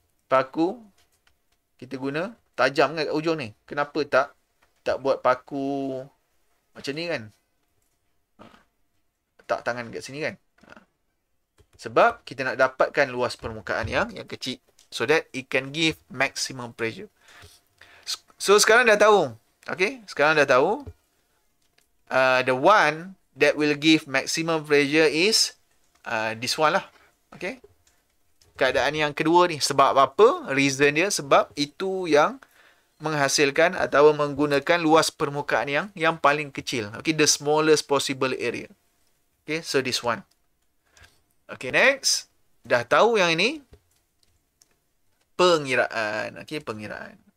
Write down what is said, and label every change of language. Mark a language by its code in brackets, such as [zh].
[ms] Paku, kita guna tajam kan kat ujung ni. Kenapa tak buat paku macam ni kan? Letak tangan kat sini kan? Sebab kita nak dapatkan luas permukaan yang kecil. [en] So that it can give maximum pressure. So, [ms] sekarang dah tahu. [en] Okay, [ms] sekarang dah tahu. [en] The one that will give maximum pressure is this one lah. [ms] Okay. Keadaan yang kedua ni. Sebab apa? Reason dia sebab itu yang menghasilkan atau menggunakan luas permukaan yang paling kecil. [en] Okay, the smallest possible area. Okay, so this one. Okay, next. [ms] Dah tahu yang ini. Pengiraan. [en] Okay, pengiraan.